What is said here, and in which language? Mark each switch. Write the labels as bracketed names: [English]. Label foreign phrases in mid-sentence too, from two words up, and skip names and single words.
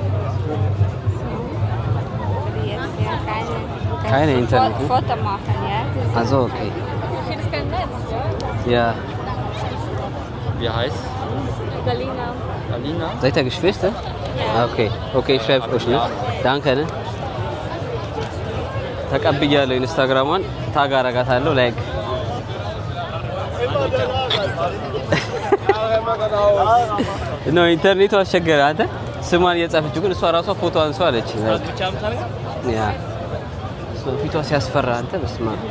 [German] Keine Internet, ne? Foto machen, ja? Also, okay. Hier ist kein Netz, ja? Ja. Wie heißt Galina. Alina? Seid ihr Geschwister? Ah, okay. Okay, ich schreibe euch, ne? Danke, ne? [Amharic] ተቀብያለሁ። ኢንስታግራሟን ታግ አረጋታለሁ። ላይክ ነው ኢንተርኔቱ አስቸገረ። አንተ ስሟን እየጻፈችው ግን እሷ ራሷ ፎቶ አንሷ አለች። ያ ፊቷ ሲያስፈራ አንተ በስማ